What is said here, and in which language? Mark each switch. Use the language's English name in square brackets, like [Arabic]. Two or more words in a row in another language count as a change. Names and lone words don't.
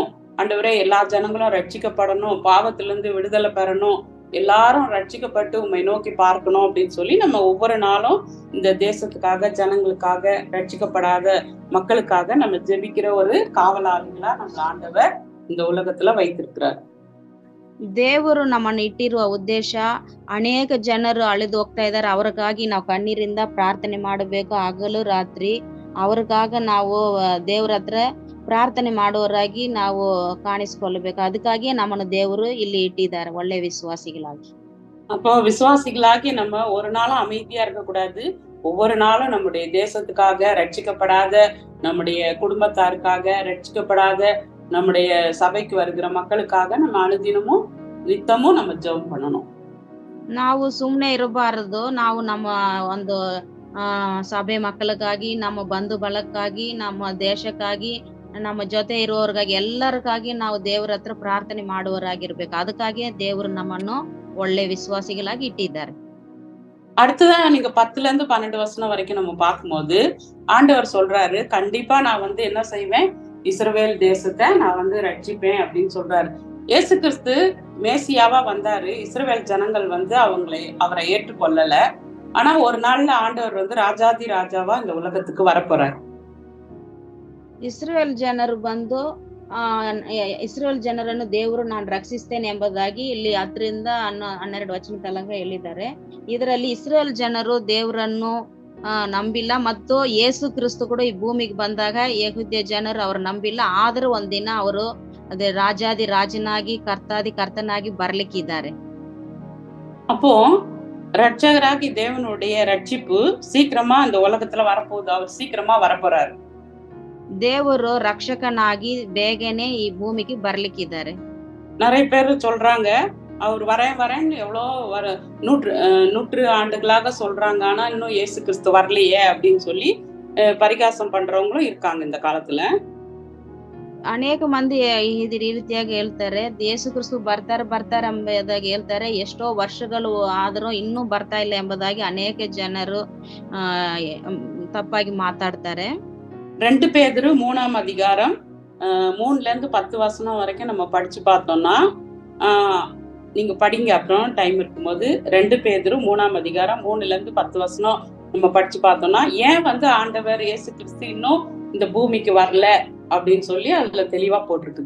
[Tamil] ஆண்டவரே எல்லா ஜனங்களும் ரட்சிக்கப்படணும், பாவத்திலிருந்து விடுதலை பெறணும், எல்லாரும் ரட்சிக்கப்பட்டு உம்மை நோக்கி பார்க்கணும் அப்படின்னு சொல்லி நம்ம ஒவ்வொரு நாளும் இந்த தேசத்துக்காக, ஜனங்களுக்காக, ரட்சிக்கப்படாத மக்களுக்காக நம்ம ஜெபிக்கிற ஒரு காவலாளிகளா நம்ம ஆண்டவர் இந்த உலகத்துல வைத்திருக்கிறார். [Kannada] ದೇವರು ನಮ್ಮನ್ನು ಇಟ್ಟಿರುವ ಉದ್ದೇಶ, ಅನೇಕ ಜನರು ಅಳಿದು ಹೋಗ್ತಾ ಇದ್ದಾರೆ, ಅವ್ರಿಗಾಗಿ ನಾವು ಕಣ್ಣೀರಿಂದ ಪ್ರಾರ್ಥನೆ ಮಾಡಬೇಕು. ಹಗಲು ರಾತ್ರಿ ಅವ್ರಿಗಾಗ ನಾವು ದೇವ್ರ ಹತ್ರ ಪ್ರಾರ್ಥನೆ ಮಾಡುವವರಾಗಿ ನಾವು ಕಾಣಿಸ್ಕೊಳ್ಬೇಕು. ಅದಕ್ಕಾಗಿಯೇ ನಮ್ಮನ್ನು ದೇವರು ಇಲ್ಲಿ ಇಟ್ಟಿದ್ದಾರೆ ಒಳ್ಳೆ ವಿಶ್ವಾಸಿಗಳಾಗಿ. [Tamil] அப்போ விசுவாசிகளாகி நம்ம ஒரு நாளும் அமைதியா இருக்கக்கூடாது. ஒவ்வொரு நாளும் நம்முடைய தேசத்துக்காக, ரட்சிக்கப்படாத நம்முடைய குடும்பத்தாருக்காக, ரட்சிக்கப்படாத நம்முடைய சபைக்கு வருகிற மக்களுக்காக நம்ம அனுதினமும் நித்தமும் நம்ம ஜெபம் பண்ணணும். [Kannada] ನಾವು ಸುಮ್ನೆ ಇರಬಾರದು. ನಾವು ನಮ್ಮ ಒಂದು ಸಭೆ ಮಕ್ಕಳಿಗಾಗಿ, ನಮ್ಮ ಬಂಧು ಬಳಕ್ಕಾಗಿ, ನಮ್ಮ ದೇಶಕ್ಕಾಗಿ, ನಮ್ಮ ಜೊತೆ ಇರುವವರಿಗಾಗಿ, ಎಲ್ಲರಿಗಾಗಿ ನಾವು ದೇವರ ಹತ್ರ ಪ್ರಾರ್ಥನೆ ಮಾಡುವವರಾಗಿರ್ಬೇಕು. ಅದಕ್ಕಾಗಿಯೇ ದೇವರು ನಮ್ಮನ್ನು ಒಳ್ಳೆ ವಿಶ್ವಾಸಿಗಳಾಗಿ ಇಟ್ಟಿದ್ದಾರೆ. [Tamil] அடுத்ததான் நீங்க 10-12 வசனம் வரைக்கும் நம்ம பார்க்கும்போது ஆண்டவர் சொல்றாரு, கண்டிப்பா நான் வந்து என்ன செய்வேன், இஸ்ரவேல் தேசத்தை நான் வந்து ரட்சிப்பேன் அப்படின்னு சொல்றாரு. இயேசு கிறிஸ்து மேசியாவா வந்தாரு. இஸ்ரவேல் ஜனங்கள் வந்து அவரை ஏற்றுக்கொள்ளல. ஆனா ஒரு நாள்ல ஆண்டவர் வந்து ராஜாதி ராஜாவா இந்த உலகத்துக்கு வரப்போறாரு. [Kannada] ಇಸ್ರೇಲ್ ಜನರು ಬಂದು ಇಸ್ರೇಲ್ ಜನರನ್ನು ದೇವರು ನಾನು ರಕ್ಷಿಸ್ತೇನೆ ಎಂಬುದಾಗಿ ಇಲ್ಲಿ 10-12 ವಚನ ತನಕ ಹೇಳಿದ್ದಾರೆ. ಇದರಲ್ಲಿ ಇಸ್ರೇಲ್ ಜನರು ದೇವರನ್ನು ನಂಬಿಲ್ಲ ಮತ್ತು ಯೇಸು ಕ್ರಿಸ್ತು ಕೂಡ ಈ ಭೂಮಿಗೆ ಬಂದಾಗ ಯೆಹೂದ್ಯ ಜನರು ಅವ್ರು ನಂಬಿಲ್ಲ. ಆದರೂ ಒಂದಿನ ಅವರು ಅದೇ ರಾಜಾದಿ ರಾಜನಾಗಿ, ಕರ್ತಾದಿ ಕರ್ತನಾಗಿ ಬರ್ಲಿಕ್ಕಿದ್ದಾರೆ. [Tamil] அப்போ ரட்சகராகி தேவனுடைய ரட்சிப்பு சீக்கிரமா இந்த உலகத்துல வரப்போகுது. அவர் சீக்கிரமா வரப்போறாரு. [Kannada] ದೇವರು ರಕ್ಷಕನಾಗಿ ಬೇಗನೆ ಈ ಭೂಮಿಗೆ ಬರ್ಲಿಕ್ಕಿದ್ದಾರೆ. [Tamil] நிறைய பேர் சொல்றாங்க அவர் வரேன்னு எவ்வளோ நூற்று ஆண்டுகளாக சொல்றாங்க, ஆனா இன்னும் இயேசு கிறிஸ்து வரலையே அப்படின்னு சொல்லி பரிகாசம் பண்றவங்களும் இருக்காங்க இந்த ಕಾಲத்துல. [Kannada] ಅನೇಕ ಮಂದಿ ಈ ರೀತಿಯಾಗಿ ಹೇಳ್ತಾರೆ, ಯೇಸು ಕ್ರಿಸ್ತು ಬರ್ತಾರೆ ಎಂಬುದಾಗಿ ಹೇಳ್ತಾರೆ. ಎಷ್ಟೋ ವರ್ಷಗಳು ಆದರೂ ಇನ್ನೂ ಬರ್ತಾ ಇಲ್ಲ ಎಂಬುದಾಗಿ ಅನೇಕ ಜನರು ತಪ್ಪಾಗಿ ಮಾತಾಡ್ತಾರೆ. [Tamil] 2 பேதுரு 3ஆம் அதிகாரம் 3ல இருந்து 10 வசனம் வரைக்கும் நம்ம படிச்சு பார்த்தோம்னா, நீங்க படிங்க அப்புறம் டைம் இருக்கும்போது. 2 பேதுரு 3ஆம் அதிகாரம் 3ல இருந்து 10 வசனம் நம்ம படிச்சு பார்த்தோம்னா, ஏன் ஆண்டவர் இயேசு கிறிஸ்து இன்னும் இந்த பூமிக்கு வரல அப்படின்னு சொல்லி அதுல தெளிவா போட்டிருக்குது.